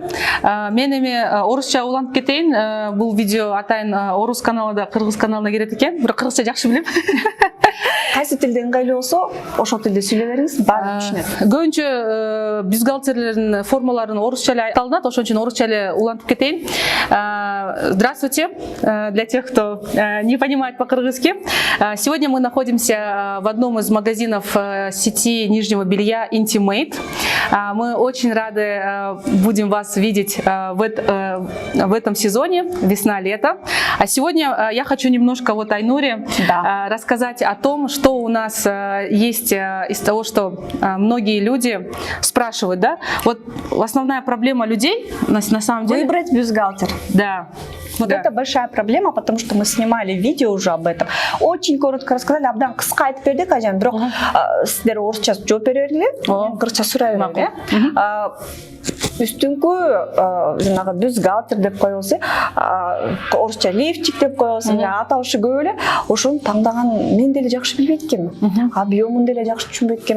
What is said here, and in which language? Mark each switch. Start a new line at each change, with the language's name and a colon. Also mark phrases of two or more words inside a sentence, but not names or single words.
Kyrgyz: Мен эми орусча улантып кетейин. Бул видео атайын орус каналында, кыргыз каналына кирет экен. Бирок кыргызча жакшы билем. кайсы тилде ыңгайлуу болсо, ошол тилде сүйлөй бериңиз, баары түшүнөт. Көбүнчө бюстгальтерлердин формаларын орусча эле айтылат, ошон үчүн орусча эле улантып кетейин.
Russian: Здравствуйте, для тех, кто не понимает по-кыргызски. Сегодня мы находимся в одном из магазинов сети нижнего белья Intimate. Мы очень рады будем вас видеть в этом сезоне, весна-лето. А сегодня я хочу немножко вот Айнуре рассказать о том, что у нас есть из того, что многие люди спрашивают, да? Вот основная проблема людей на самом деле... Выбрать бюстгальтер. Да. Вот это большая проблема, потому что мы снимали видео уже об этом. Очень коротко рассказали,
Kyrgyz: абдан кыска айтып бердик, ажан, бирок сиздер орусча жооп бере бергиле, мен кыргызча сурай берем. Үстүңкү жанагы бюстгальтер деп коебуз, орусча лифчик деп коебуз, аталышы көп эле. Ошону тандаган мен деле жакшы билбейт экенмин. Объемун деле жакшы түшүнбөйт экенмин.